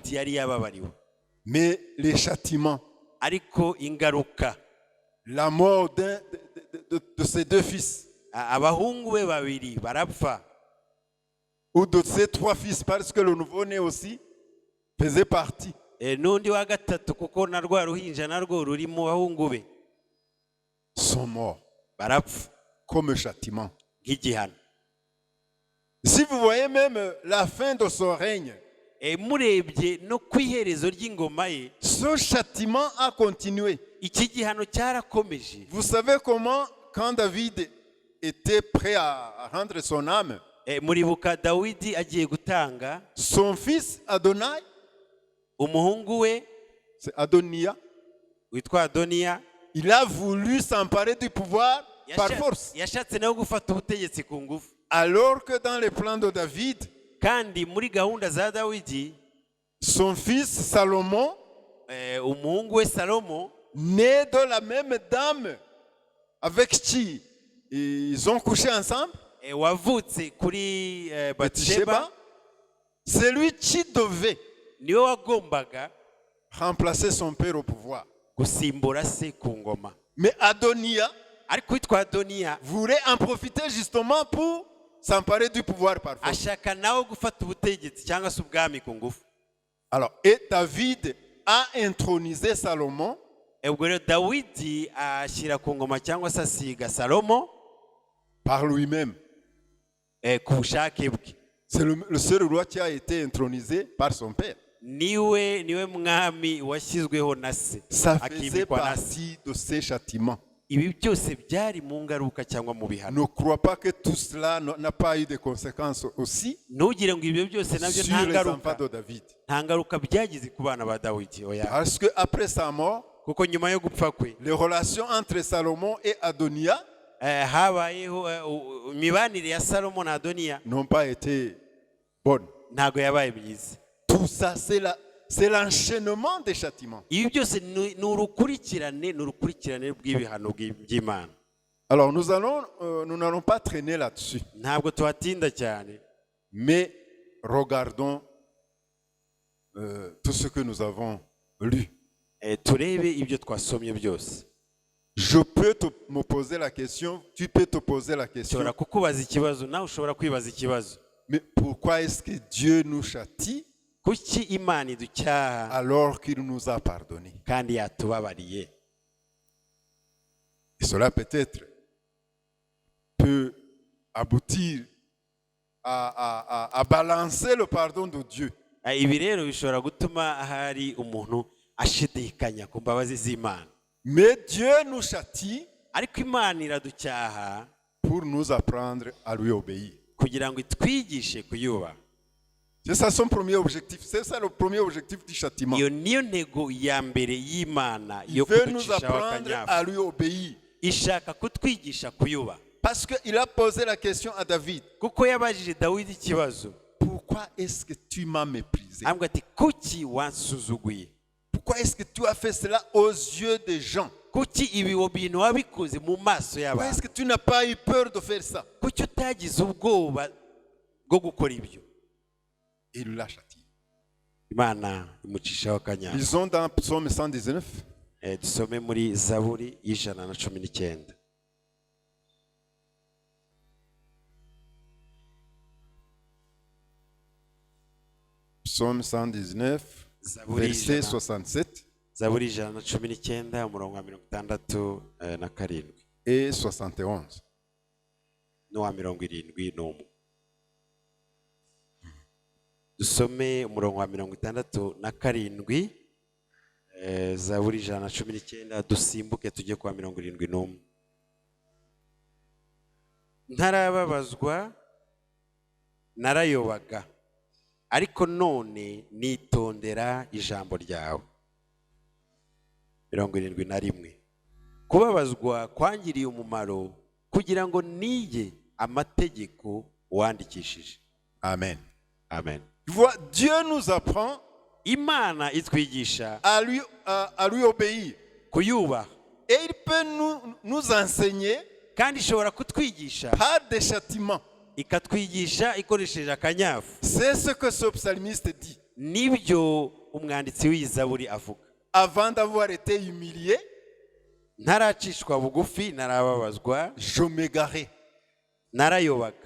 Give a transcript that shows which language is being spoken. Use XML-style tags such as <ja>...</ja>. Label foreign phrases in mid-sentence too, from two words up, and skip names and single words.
<rw>Dawidi yari yababariwe,</rw> <fr>Mais les châtiments,</fr> <rw>ariko ingaruka,</rw> <fr>la mort de ses deux fils,</fr> <rw>abahungu be babiri barapfa,</rw> <fr>ou de ses trois fils, parce que le nouveau-né aussi faisait partie.</fr> <rw>n'undi wa gatatu kuko na rwa ruhinja narwo ruri mu bahungu be,</rw> <fr>Sont morts</fr> <rw>barapfa</rw> <fr>comme châtiment.</fr> <rw>nk'igihano.</rw> <fr>Si vous voyez même la fin de son règne,</fr> <rw>Murebye no ku iherezo ry'ingoma ye,</rw> <fr>ce châtiment a continué.</fr> <rw>iki gihano cyarakomeje.</rw> <fr>Vous savez comment, quand David était prêt à rendre son âme,</fr> <rw>Muribuka Dawidi agiye gutanga,</rw> <fr>son fils Adonai,</fr> <rw>umuhungu we</rw> <fr>c'est Adonia,</fr> <rw>witwa Adoniya</rw> <fr>il a voulu s'emparer du pouvoir par force.</fr> <rw>yashatse nawe gufata ubutegetsi ku ngufu.</rw> <fr>Alors que dans les plans de David,</fr> <rw>Kandi muri gahunda za Dawidi,</rw> <fr>son fils Salomon,</fr> <rw>umuhungu we Salomo,</rw> <fr>né de la même dame avec qui ils ont couché ensemble,</fr> <rw>wavutse kuri Bathsheba, Bathsheba,</rw> <fr>c'est lui qui devait</fr> <rw>niwe wagombaga</rw> <fr>remplacer son père au pouvoir.</fr> <rw>gusimbura se ku ngoma.</rw> <fr>Mais Adonia</fr> <rw>Ariko witwa Adoniya</rw> <fr>voulait en profiter justement pour s'emparer du pouvoir par force.</fr> <rw>ashaka nawe gufata ubutegetsi cyangwa se ubwami ku ngufu.</rw> <fr>Alors, et David a intronisé Salomon</fr> <rw>Ubwo rero Dawidi ashyira ku ngoma cyangwa se asiga Salomo</rw> <fr>par lui-même.</fr> <rw>ku bushake bwe.</rw> <fr>C'est le seul roi qui a été intronisé par son père.</fr> <rw>niwe mwami washyizweho na se,</rw> <fr>Ça faisait</fr> <rw>akimikwa na se.</rw> <fr>partie de ces châtiments.</fr> <rw>Ibi byose byari mu ngaruka cyangwa mu bihano.</rw> <fr>Ne crois pas que tout cela n'a pas eu de conséquences aussi</fr> <rw>Ntugire ngo ibyo byose nabyo</rw> <fr>sur</fr> <rw>nta</rw> <fr>les</fr> <rw>ngaruka,</rw> <fr>enfants de David.</fr> <rw>nta ngaruka byagize ku bana ba Dawidi. Oya,</rw> <fr>Parce qu'après sa mort,</fr> <rw>kuko nyuma yo gupfa kwe</rw> <fr>les relations entre Salomon et Adonia</fr> <rw>habayeho imibanire ya Salomo na Adoniya</rw> <fr>n'ont pas été bonnes.</fr> <rw>ntago yabaye myiza.</rw> <fr>Tout ça, c'est l'enchaînement des châtiments.</fr> <rw>Ibi byose ni urukurikirane rw'ibihano by'Imana.</rw> <fr>Alors nous n'allons pas traîner là-dessus,</fr> <rw>Ntabwo tuhatinda cyane,</rw> <fr>mais regardons tout ce que nous avons lu.</fr> <rw>turebe ibyo twasomye byose.</rw> <fr>Je peux me poser la question, tu peux te poser la question.</fr> <rw>Ushobora kukubaza ikibazo, nawe ushobora kwibaza ikibazo.</rw> <fr>Mais pourquoi est-ce que Dieu nous châtie</fr> <rw>Kuki Imana iducyaha</rw> <fr>alors qu'il nous a pardonné?</fr> <rw>kandi yatubabariye?</rw> <fr>Et cela peut-être peut aboutir à balancer le pardon de Dieu.</fr> <rw>Ibi rero bishobora gutuma ahari umuntu ashidikanya ku mbabazi z'Imana.</rw> <fr>Mais Dieu nous châtie</fr> <rw>Ariko Imana iraducyaha</rw> <fr>pour nous apprendre à lui obéir.</fr> <rw>kugira ngo itwigishe kuyubaha.</rw> <fr>C'est ça son premier objectif. C'est ça le premier objectif du châtiment.</fr> <rw>Iyo niyo ntego ya mbere y'Imana</rw> <fr>Il</fr> <rw>yo</rw> <fr>veut nous</fr> <rw>kuducishaho</rw> <fr>apprendre</fr> <rw>akanyafu.</rw> <fr>à lui obéir.</fr> <rw>Ishaka kutwigisha kuyubaha.</rw> <fr>Parce qu'il a posé la question à David.</fr> <rw>Kuko yabajije Dawidi ikibazo.</rw> <fr>Pourquoi est-ce que tu m'as méprisé?</fr> <rw>Ambwa ati kuki wansuzuguye?</rw> <fr>Pourquoi est-ce que tu as fait cela aux yeux des gens?</fr> <rw>Kuki ibi bintu wabikoze mu maso</rw> <fr>Pourquoi</fr> <rw>y'abantu?</rw> <fr>est-ce que tu n'as pas eu peur de faire ça?</fr> <rw>Kuki utagize ubwoba bwo gukora ibyo?</rw> <fr>Il l'a châtié.</fr> <rw>Imana imucishaho akanyafu.</rw> <fr>Lisons dans Psaume 119.</fr> <rw>Dusome muri Zaburi y'119.</rw> <fr>Psaume 119, verset 67</fr> <rw>Zaburi 119 umurongo wa 67</rw> <fr>et 71.</fr> <rw>n'uwa 71. Dusome umurongo wa 67, Zaburi 119, dusimbuke tujye kwa 71. Ntarababazwa narayobaga, ariko none nitondera ijambo ryawe. 71. Kubabazwa kwangiriye umumaro kugira ngo niye amategeko wandikishije. Amen. Amen.</rw> <fr>Tu vois, Dieu nous apprend</fr> <rw>Imana itwigisha</rw> <fr>à lui obéir.</fr> <rw>kuyubaha,</rw> <fr>Et il peut nous enseigner</fr> <rw>kandi ishobora kutwigisha</rw> <fr>par des châtiments.</fr> <rw>ikatwigisha ikoresheje akanyafu.</rw> <fr>C'est ce que ce psalmiste dit.</fr> <rw>Nibyo umwanditsi w'Izaburi avuga.</rw> <fr>Avant d'avoir été humilié,</fr> <rw>Ntaracishwa bugufi, narababazwa,</rw> <fr>je m'égarais.</fr> <rw>narayobaga.</rw>